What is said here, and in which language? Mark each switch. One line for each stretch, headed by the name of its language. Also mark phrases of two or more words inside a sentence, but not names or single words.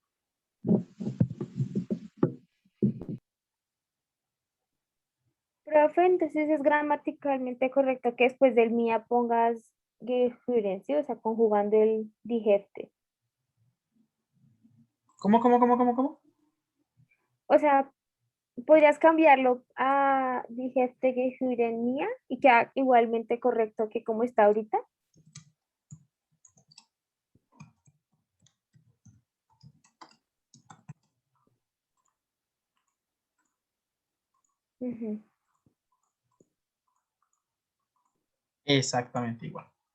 Spanish: Profe, entonces es gramaticalmente correcto que después del mía pongas gehören, ¿sí? O sea, conjugando el
German: die Hefte.
Spanish: ¿Cómo? O sea, podrías cambiarlo a
German: die Hefte gehören
Spanish: mía y queda igualmente correcto que como está ahorita. Ujú. Exactamente igual.